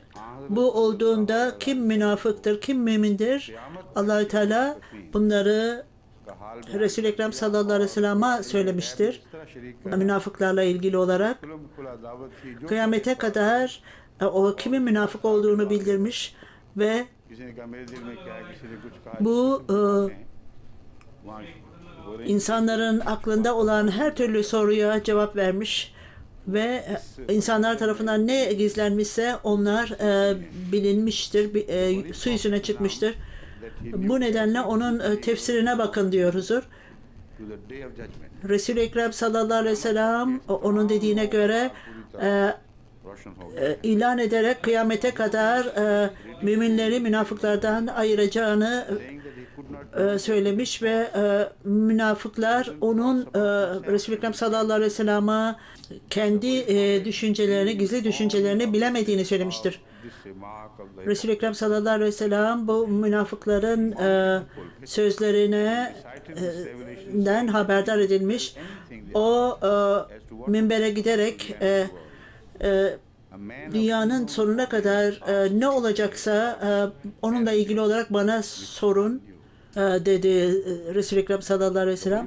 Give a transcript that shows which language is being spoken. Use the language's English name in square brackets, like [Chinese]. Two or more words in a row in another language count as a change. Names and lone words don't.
[Turkish] Bu olduğunda kim münafıktır, kim mümindir? Allahü Teala bunları Resul-i Ekrem [Arabic] صلى الله عليه وسلم'e [Turkish] söylemiştir. Münafıklarla ilgili olarak kıyamete kadar o kimin münafık olduğunu bildirmiş ve [Hindi] किसी ने कहा मेरे दिल में क्या है, किसी ने कुछ कहा, [Turkish] bu [Hindi] जिस किस्म की बातें, वहाँ हो रही [Turkish] insanların aklında olan her türlü soruya cevap vermiş ve insanlar tarafından ne gizlenmişse onlar bilinmiştir, su yüzüne çıkmıştır. Bu nedenle onun tefsirine bakın diyor huzur. [English] to the day of judgment [Turkish] Resul-i Ekrem [Arabic] صلى الله عليه وسلم [Turkish] onun dediğine göre [Hindi] रोशन होगा। [Turkish] ilan ederek kıyamete kadar müminleri münafıklardan ayıracağını [English] Saying that he could not [Turkish] söylemiş ve münafıklar onun Resul-i Ekrem [Arabic] صلى الله عليه وسلم'e [Turkish] kendi düşüncelerini, gizli düşüncelerini bilemediğini söylemiştir. [English] this remark of the [Turkish] Resul-i Ekrem [Arabic] صلى الله عليه وسلم [Turkish] bu münafıkların sözlerinden haberdar edilmiş. O minbere giderek [English] a man [Turkish] dünyanın sonuna kadar ne olacaksa onunla ilgili olarak bana sorun dedi Resul-i Ekrem [Arabic] صلى الله عليه وسلم.